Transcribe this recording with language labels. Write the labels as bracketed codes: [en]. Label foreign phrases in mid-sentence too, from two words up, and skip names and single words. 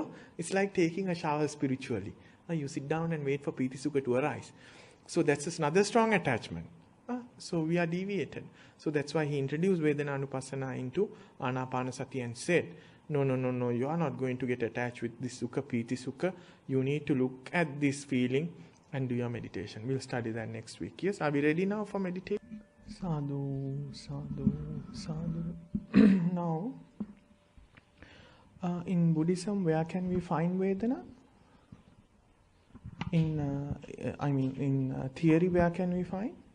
[en] It's like taking a shower spiritually. You sit down and wait for [pi] piti sukha [en] to arise. So that's another strong attachment. So we are deviated. So that's why he introduced Vedananupassana into Anapanasati and said, no, you are not going to get attached with this [pi] sukha, piti sukha. [en] You need to look at this feeling and do your meditation. We'll study that next week. Yes, are we ready now for meditation? [pi] Sadhu, sadhu, sadhu. [en] Now, in Buddhism, where can we find Vedana? In theory, where can we find?